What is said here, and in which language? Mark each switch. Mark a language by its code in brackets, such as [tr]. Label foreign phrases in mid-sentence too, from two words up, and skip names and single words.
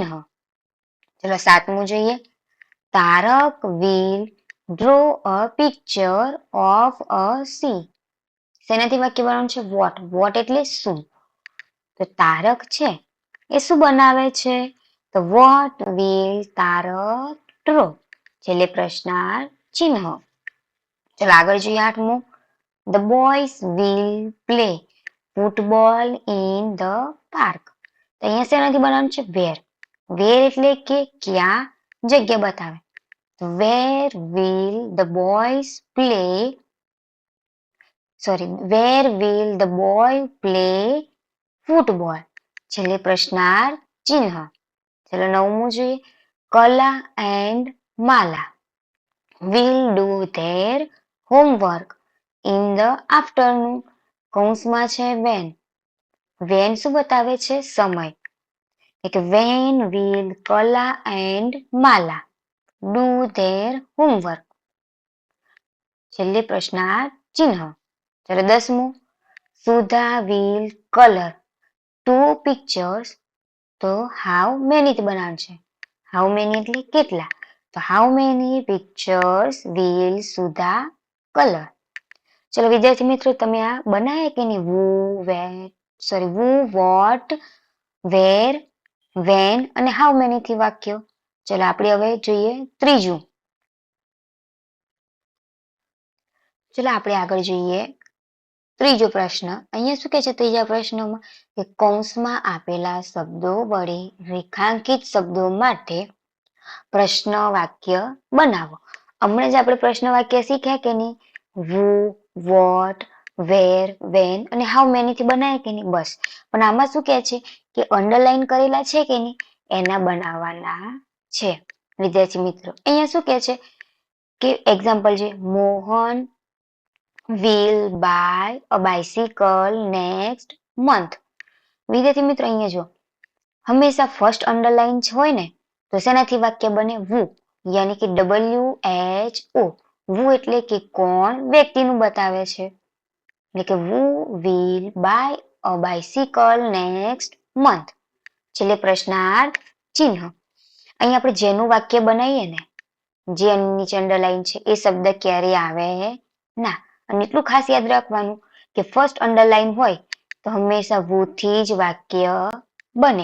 [gu] ચલો સાતમું જોઈએ, [en] તારક will draw a picture of a sea. [gu] શેનાથી વાક્ય બનાવવાનું છે, વોટ. વોટ એટલે શું, તો તારક છે એ શું બનાવે છે, તો [en] what will તારક draw, [gu] છેલ્લે પ્રશ્નાર્થ ચિહ્ન. ચલો આગળ જોઈએ 8મું. [en] The boys will play football in the park. [gu] તો અહીંયા શેનાથી બનાવવાનું છે? વેર. વેર એટલે કે ક્યાં, જગ્યા બતાવે. [en] Where will the boys play? Where will the boy play football? [gu] છેલ્લે પ્રશ્નાર્થ ચિહ્ન. ચલો 9મું જોઈએ. [en] કલા and માલા will do their homework in the afternoon. [gu] કૌંસમાં છે when. when શું બતાવે છે? સમય. [en] એટલે when will કલા and માલા do their homework? [gu] છેલ્લે પ્રશ્નાર્થ ચિહ્ન. ચલો 10મું. [en] સુધા will color 2 pictures. [gu] તો [en] how many [gu] થી બનાવવાનું છે? [en] how many [gu] એટલે કેટલા. [en] તો how many pictures will સુધા color? [gu] ચલો વિદ્યાર્થી મિત્રો, તમે આ બનાવ્યા કે નહીં? [en] who, what, where, when અને how many [gu] થી વાક્યો. ચલો આપણે હવે જોઈએ ત્રીજું. ચલો આપણે આગળ જોઈએ ત્રીજો પ્રશ્ન. અહીંયા શું કહે છે ત્રીજા પ્રશ્નમાં? કે કૌંસમાં આપેલા શબ્દો વડે રેખાંકિત શબ્દો માટે પ્રશ્ન વાક્ય બનાવો. હમણાં જ આપણે પ્રશ્ન વાક્ય શીખ્યા કે નહીં? [en] who, what, where, when [gu] અને [en] how many [gu] થી બનાવ્યા કે નહીં? બસ. પણ આમાં શું કહે છે કે અંડરલાઈન કરેલા છે કે નહીં, એના બનાવવાના છે. વિદ્યાર્થી મિત્રો, અહીંયા શું કહે છે કે એક્ઝામ્પલ છે, મોહન [en] will buy a bicycle next month. [gu] વિદ્યાર્થી મિત્રો, અહીંયા જો હંમેશા ફર્સ્ટ અંડરલાઈન હોય ને, તો શેનાથી વાક્ય બને? who, યાની કે WHO. who એટલે કે કોણ, વ્યક્તિનું બતાવે છે. એટલે કે [en] who will buy a bicycle next month. [gu] છેલ્લે પ્રશ્નાર્થ ચિહ્ન. અહીં આપણે જેનું વાક્ય બનાવીએ ને, જે નીચે અંડરલાઈન છે, એ શબ્દ ક્યારે આવે ના. અને એટલું ખાસ યાદ રાખવાનું કે ફર્સ્ટ અંડરલાઈન હોય તો હંમેશા [en] who [gu] થી જ વાક્ય બને.